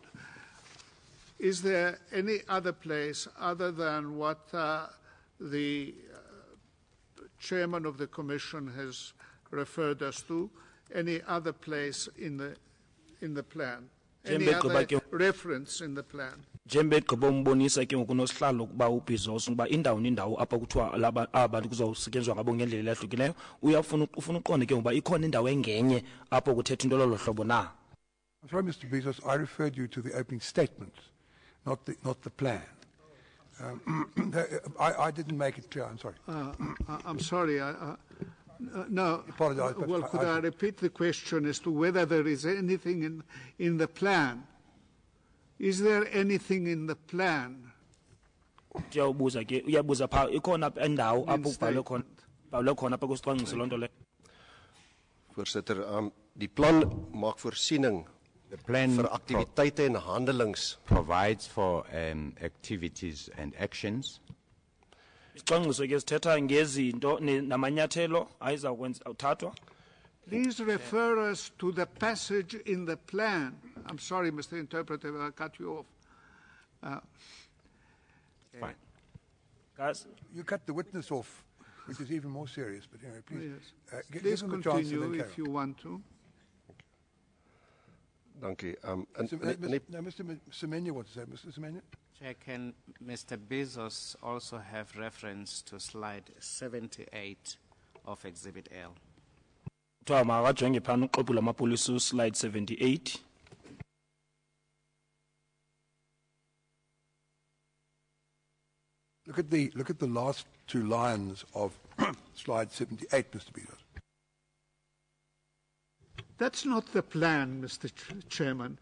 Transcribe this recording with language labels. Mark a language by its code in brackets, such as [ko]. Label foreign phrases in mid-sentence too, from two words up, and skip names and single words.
[en] Is there any other place other than what the chairman of the Commission has referred us to, any other place in the plan? Any other reference in the plan? [xh] Jembe gqobombonisa ke ngokunosihlalo kuba ubizos ngoba indawo nendawo apha kuthiwa abantu kuzosetyenzwa ngabo ngendlela ehlukileyo ufuna uqonde ke ngoba ikhona indawo engenye apho kuthetha into lolo hlobo na. [en] I'm sorry, Mr. Bezos, I referred you to the opening statement, not the plan. I didn't make it clear. I'm sorry. I'm sorry. No. Apologize, but well, could I repeat the question as to whether there is anything in the plan? Is there anything in the plan? [xh] Uyabuza ke uyabuza pha ikhona endawo apho kubhalwe khona apha kusicwangciso lonto le. [af] Voorsitter, die plan maak voorsiening vir aktiwiteite en handelings, [en] provides for activities and actions. [xh] Isicwangciso ke sithetha ngezinto namanyathelo ayizakwenza uthathwa. [en] Please refer us to the passage in the plan. I'm sorry, Mr. Interpreter, I cut you off. Fine. Guys, You cut the witness off, which is even more serious, but anyway, please, Yes. give Please him a chance and continue then if you want to. [af] dankie. [en] Mr. Semenya wants to say. Mr. Semenya? Chair, can Mr. Bezos also have reference to slide 78 of Exhibit L? [xh] kuthiwa makajonge phana uqobo lamapolisa slide 78. [en] Look at the last two lines of slide 78, Mr. Bezos. That's not the plan, Mr. Chairman.